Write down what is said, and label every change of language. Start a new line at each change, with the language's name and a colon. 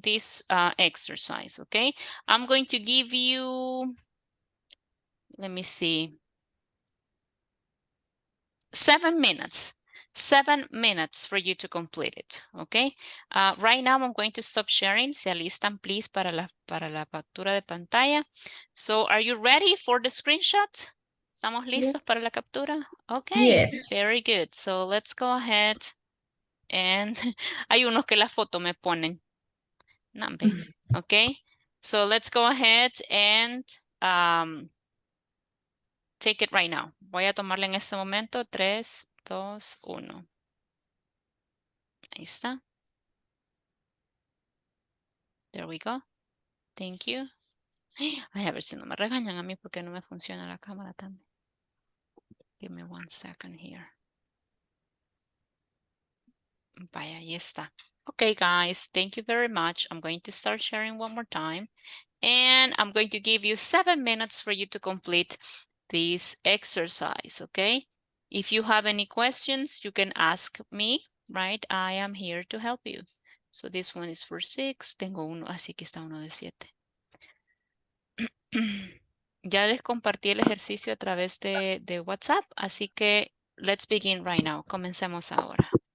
English: This exercise, okay? I'm going to give you, let me see, 7 minutes. 7 minutes for you to complete it, okay? Right now, I'm going to stop sharing.
Spanish: Se alistan, please, para la captura de pantalla.
English: So, are you ready for the screenshot?
Spanish: ¿Estamos listos para la captura?
English: Okay, Yes. very good. So, let's go ahead. And
Spanish: hay unos que la foto me ponen. Nambe, okay?
English: So, let's go ahead and take it right now.
Spanish: Voy a tomarla en este momento. 3, 2, 1. Ahí está.
English: There we go. Thank you.
Spanish: Ay, a ver si no me regañan a mí porque no me funciona la cámara también.
English: Give me 1 second here.
Spanish: Vaya, ahí está.
English: Okay, guys, thank you very much. I'm going to start sharing one more time. And I'm going to give you 7 minutes for you to complete this exercise, okay? If you have any questions, you can ask me, right? I am here to help you. So this one is for 6.
Spanish: Tengo uno, así que está uno de 7. Ya les compartí el ejercicio a través de WhatsApp, así que
English: let's begin right now.
Spanish: Comencemos ahora.